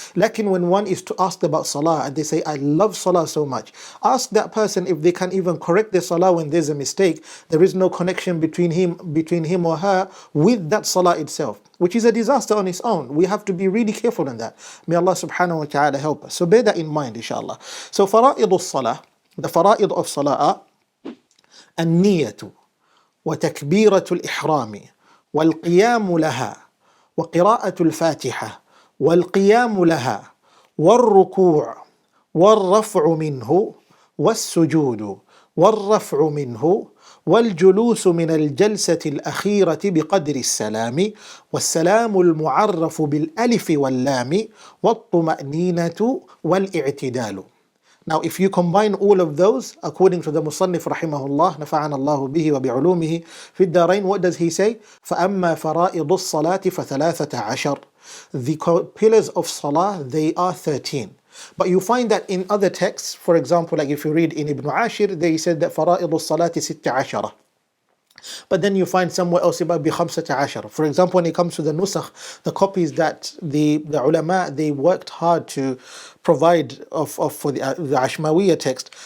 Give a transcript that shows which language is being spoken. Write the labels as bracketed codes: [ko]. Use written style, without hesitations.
[en] Lakin when one is to ask about salah and they say, I love salah so much, ask that person if they can even correct their salah when there's a mistake. There is no connection between him or her with that salah itself, which is a disaster on its own. We have to be really careful in that. May Allah subhanahu wa ta'ala help us. So bear that in mind, inshallah. So fara'id salah, the fara'id of salah are an-niyatu [ar] wa takbiratul ihrami wal qiyamu laha wa qira'atul fatiha والقيام لها والركوع والرفع منه والسجود والرفع منه والجلوس من الجلسة الأخيرة بقدر السلام والسلام المعرف بالألف واللام والطمأنينة والاعتدال. [en] Now, if you combine all of those, according to the Musannif rahimahullah, [ar] نفعنا الله به وبعلومه في الدارين, [en] what does he say? [ar] فأما فرائض الصلاة فثلاثة عشر. [en] The pillars of Salah, they are 13. But you find that in other texts, for example, like if you read in Ibn Ashir, they said that [ar] فرائض الصلاة ست عشرة. [en] But then you find somewhere else about [ar] بخمسة عشر. [en] For example, when it comes to the nusakh, the copies that the ulama, they worked hard to provide for the Ashmawiyya text.